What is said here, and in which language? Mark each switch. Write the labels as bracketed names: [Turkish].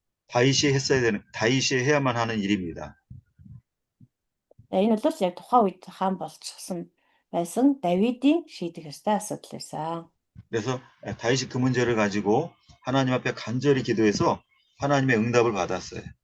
[Korean] 다윗이 해야만 하는 일입니다. [Mongolian] Энэ бол яг тухайн үед хаан болчихсон байсан Давидын шийдэх ёстой асуудал байсан. [Korean] 그래서 다윗이 그 문제를 가지고 하나님 앞에 간절히 기도해서 하나님의 응답을 받았어요.